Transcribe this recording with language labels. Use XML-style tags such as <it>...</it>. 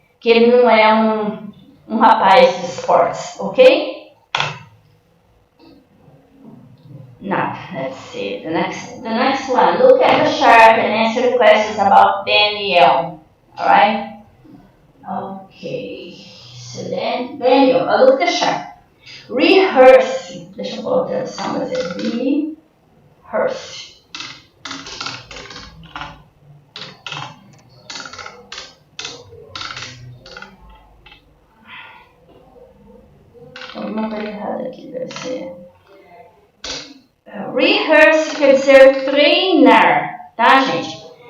<pt>Que ele não é um rapaz de esportes, ok?</pt> <en>Now, let's see the next one. Look at the chart and answer the questions about Daniel. Alright? Okay. So then, Daniel, look at the chart. Rehearse.</en> <pt>Deixa eu pôr a tradução, vai ser rehearse. Alguma coisa errada aqui, deve ser. Rehearse quer dizer treinar, tá, gente?</pt>